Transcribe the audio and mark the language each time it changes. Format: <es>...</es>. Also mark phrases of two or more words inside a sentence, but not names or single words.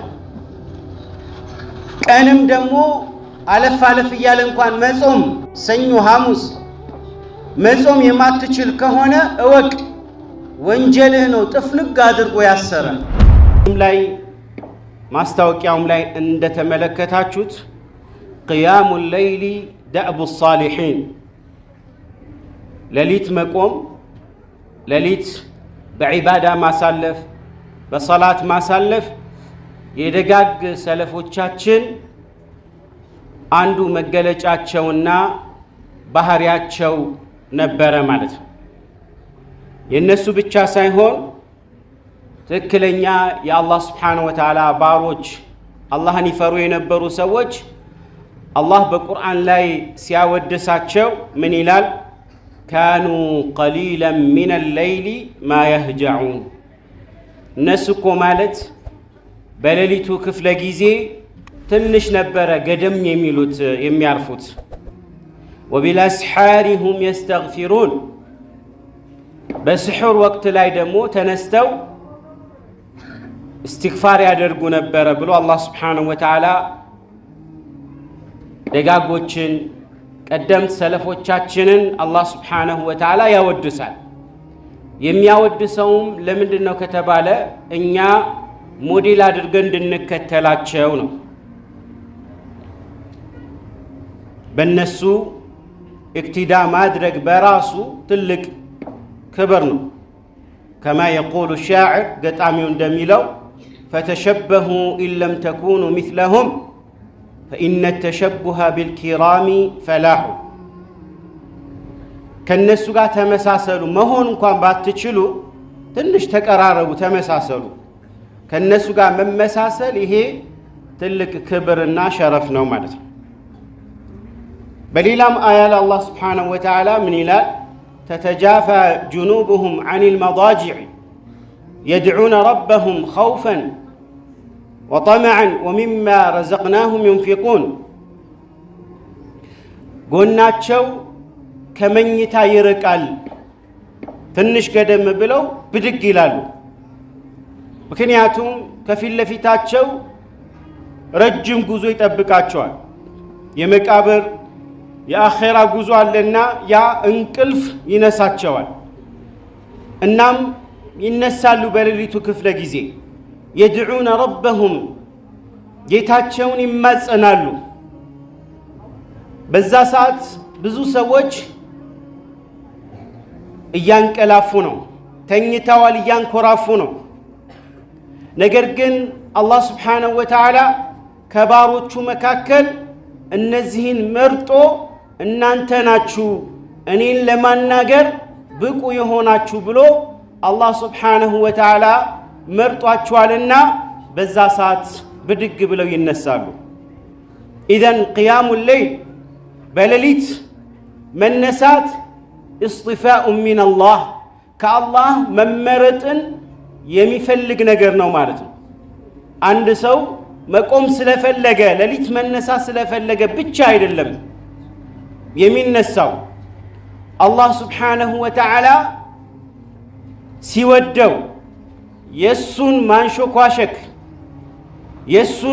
<am>ቀንም ደግሞ አለፍ አለፍ ይያለ እንኳን መጾም ሰኞ ሐሙስ መጾም የማትችል ከሆነ እወቅ ወንጀልህ ነው ጥፍንግ አድርጎ ያሰረ ላይ ማስታወቂያውም ላይ እንደተመለከታችሁት</am> <ar>قيام الليل دأب الصالحين</ar> <am>ለሊት መቆም ለሊት በዒባዳ ማሳለፍ በሶላት ማሳለፍ የደጋግ ሰለፎቻችን አንዱ መገለጫቸውና ባህሪያቸው ነበረ ማለት ነው የነሱ ብቻ ሳይሆን ትክክለኛ የአላህ</am> <ar>سبحانه وتعالى</ar> <am>ባሮች አላህን ይፈሩ የነበሩ ሰዎች አላህ በቁርአን ላይ ሲያወድሳቸው ምን ይላል</am> <ar>كانوا قليلا من الليل ما يهجعون</ar> <am>እነሱኮ ማለት በሌሊቱ ክፍለ ጊዜ ትንሽ ነበረ ገደም የሚሉት የሚያርፉት</am> <ar>وبالاسحار هم يستغفرون</ar> <am>በስሑር ወቅት ላይ ደግሞ ተነስተው استغفار ያደርጉ ነበር ብሎ አላህ</am> <ar>سبحانه وتعالى</ar> <am>ደጋጎችን ቀደምት ሰለፎቻችንን አላህ</am> <ar>سبحانه وتعالى</ar> <am>ያወድሳል የሚያወድሰውም ለምንድነው ከተባለ እኛ ሞዴል አድርገን እንድንከተላቸው ነው በእነሱ እክቲዳ ማድረግ በራሱ ትልቅ كبر ነው</am> <ar>كما يقول الشاعر</ar> <am>ገጣሚው እንደሚለው</am> <ar>فتشبهوا إن لم تكونوا مثلهم فإن التشبه بالكرام فلاح</ar> <am>ከነሱ ጋር ተመሳሰሉ መሆን እንኳን ባትችሉ ትንሽ ተቀራረቡ ተመሳሰሉ ከነሱ ጋር መመሳሰል ይሄ ትልቅ ክብርና ሸረፍ ነው ማለት ነው በሌላም አያ ላይ አላህ</am> <ar>سبحانه وتعالى</ar> <am>ምን ይላል</am> <ar>تتجافى جنوبهم عن المضاجع يدعون ربهم خوفا وطمعا ومما رزقناهم ينفقون</ar> <am>ጎናቸው ከመኝታ ይርቃል ትንሽ ገደም ብለው ብድግ ይላሉ ምክንያቱም ከፊት ለፊታቸው ረጅም ጉዞ ይጠብቃቸዋል የመቃብር የአኺራ ጉዞ አለና ያ እንቅልፍ ይነሳቸዋል እናም ይነሳሉ በሌሊቱ ክፍለ ጊዜ</am> <ar>يدعون ربهم</ar> <am>ጌታቸውን ይማጸናሉ በዛ ሰዓት ብዙ ሰዎች እያንቀላፉ ነው ተኝተዋል እያንኮራፉ ነው ነገር ግን አላህ</am> <ar>سبحانه وتعالى</ar> <am>ከባሮቹ መካከል እነዚህን መርጦ እናንተ ናችሁ እኔን ለማናገር ብቁ የሆናችሁ ብሎ አላህ</am> <ar>سبحانه وتعالى</ar> <am>መርጧቸዋልና በዛ ሰዓት ብድግ ብለው ይነሳሉ ኢዘን</am> <ar>قيام الليل</ar> <am>በሌሊት መነሳት</am> <ar>اصطفاء من الله</ar> <am>ከአላህ መመረጥን የሚፈልግ ነገር ነው ማለት ነው አንድ ሰው መቆም ስለፈለገ ሌሊት መነሳት ስለፈለገ ብቻ አይደለም የሚነሳው አላህ</am> <ar>سبحانه وتعالى</ar> <am>ሲወደው የሱን ማንሾኳሸክ የሱን</am>